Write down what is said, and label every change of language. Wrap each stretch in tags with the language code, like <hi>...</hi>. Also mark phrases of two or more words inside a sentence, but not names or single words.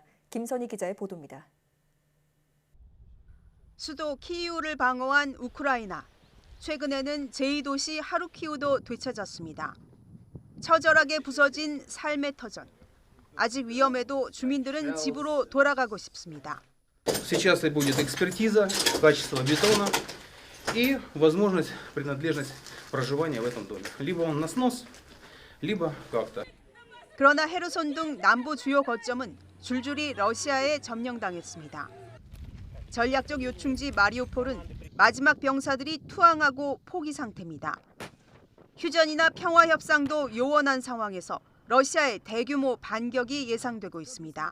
<ko>김선희 기자의 보도입니다. 수도 키이우를 방어한 우크라이나. 최근에는 제2도시 하루키우도 되찾았습니다. 처절하게 부서진 삶의 터전. 아직 위험해도 주민들은 집으로 돌아가고 싶습니다.</ko> <ru>Сейчас будет экспертиза качества бетона и возможность, принадлежность проживания в этом доме. Либо он на снос, либо как-то.</ru> <ko>그러나 헤르손 등 남부 주요 거점은 줄줄이 러시아에 점령당했습니다. 전략적 요충지 마리우폴은 마지막 병사들이 투항하고 포기 상태입니다. 휴전이나 평화 협상도 요원한 상황에서 러시아의 대규모 반격이 예상되고 있습니다.</ko>